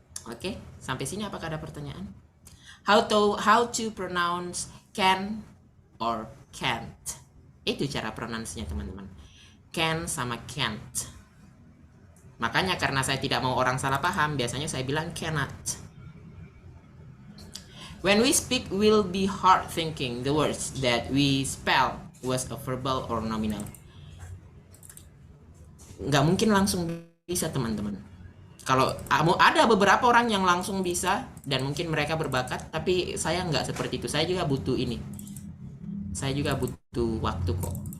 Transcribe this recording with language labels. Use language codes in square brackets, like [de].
[id] Oke, sampai sini apakah ada pertanyaan? [en] How to pronounce can or can't. [id] Itu cara pronounce-nya, teman-teman. Can sama can't. Makanya karena saya tidak mau orang salah paham, biasanya saya bilang cannot. [en] When we speak, we'll be hard thinking the words that we spell was a verbal or nominal. [id] Nggak mungkin langsung bisa, teman-teman. Kalau ada beberapa orang yang langsung bisa dan mungkin mereka berbakat, tapi saya nggak seperti itu. Saya juga butuh ini. Saya juga butuh waktu kok.